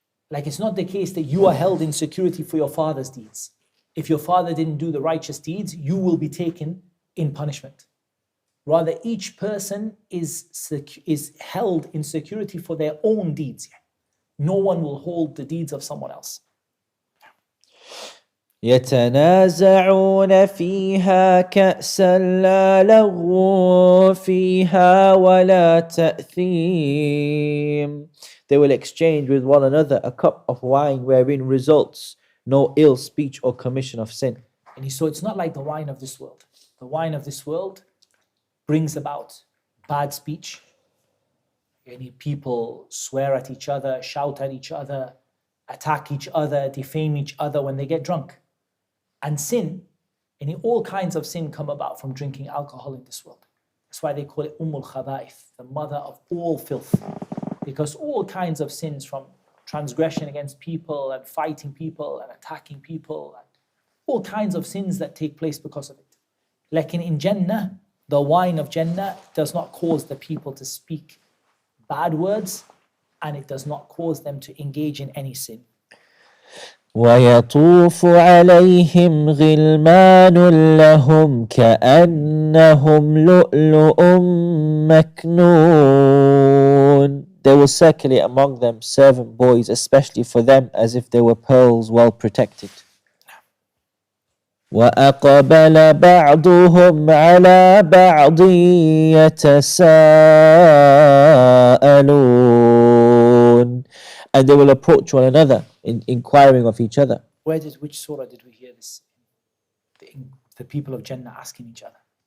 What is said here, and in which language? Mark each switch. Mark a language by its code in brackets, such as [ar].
[en] Like it's not the case that you are held in security for your father's deeds. If your father didn't do the righteous deeds, you will be taken in punishment. Rather, each person is held in security for their own deeds. No one will hold the deeds of someone else. [ar] يتنازعون فيها كأسا لا لغو فيها ولا تأثيم. [en] They will exchange with one another a cup of wine wherein results no ill speech or commission of sin. And so it's not like the wine of this world. The wine of this world brings about bad speech. Any people swear at each other, shout at each other, attack each other, defame each other when they get drunk. And sin, all kinds of sin come about from drinking alcohol in this world. That's why they call it Khaba'ith, the mother of all filth. Because all kinds of sins, from transgression against people and fighting people and attacking people, and all kinds of sins that take place because of it. Like in Jannah, the wine of Jannah does not cause the people to speak bad words, and it does not cause them to engage in any sin. [ar] ويطوف عليهم غلمان لهم كأنهم لؤلؤ مكنون. [en] They will circulate among them servant boys, especially for them, as if they were pearls well protected. [ar] وأقبل بعضهم على بعض يتساءلون. [en] And they will approach one another in inquiring of each other. Which surah did we hear this? The people of Jannah asking each other.